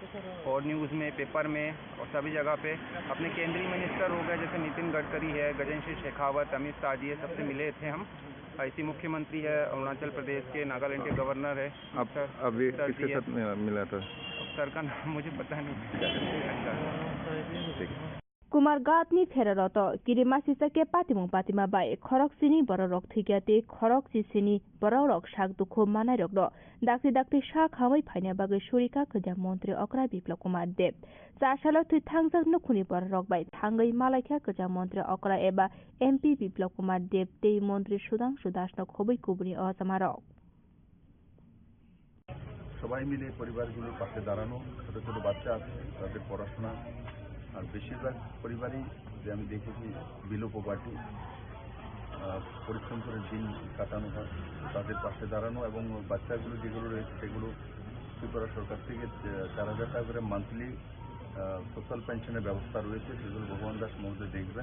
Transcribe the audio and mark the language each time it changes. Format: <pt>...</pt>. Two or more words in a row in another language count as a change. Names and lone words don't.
<hi>और न्यूज़ में, पेपर में और सभी जगह पे अपने केंद्रीय मिनिस्टर हो गए, जैसे नितिन गडकरी है, गजेंद्र सिंह शेखावत, अमित शाह जी है, सबसे मिले थे हम। ऐसी मुख्यमंत्री है अरुणाचल प्रदेश के, नागालैंड के गवर्नर है। आप अभी किसके साथ मिला था? सर का नाम मुझे पता नहीं।</hi> <trp>कुमार गातनी फेररत किरिमा सिसके पातिमुं पातिमा बाय खरक सिनी बररक थैग्याते खरक सिसिनी बररक साग दुखो मानायरक डाक्ति डाक्ति सा खामै फाइना बागै सुरिका खजा मन्त्री अकरा बिप्लब कुमार देव चासालो थै थांजक नखुनि बररक बाय थांगै मालायख्या खजा मन्त्री अकरा एबा एमपी बिप्लब कुमार देव तै मन्त्री सुदांशु दास न खोबै कुबुनि असमारक</trp> <bn>সবাই মিলে পরিবারগুলোর পাশে দাঁড়ানো, ছোটো ছোটো বাচ্চা আছে তাদের পড়াশোনা, আর বেশিরভাগ পরিবারই যে আমি দেখেছি</bn> <en>below poverty,</en> <bn>পরিশ্রম করে দিন কাটানো হয়, তাদের পাশে দাঁড়ানো এবং বাচ্চাগুলো যেগুলো রয়েছে সেগুলো ত্রিপুরা সরকার থেকে 4,000 টাকা করে</bn> <en>monthly social pension</en> <bn>ব্যবস্থা রয়েছে, সেগুলো ভগবান দাস মহোদয় দেখবেন।</bn>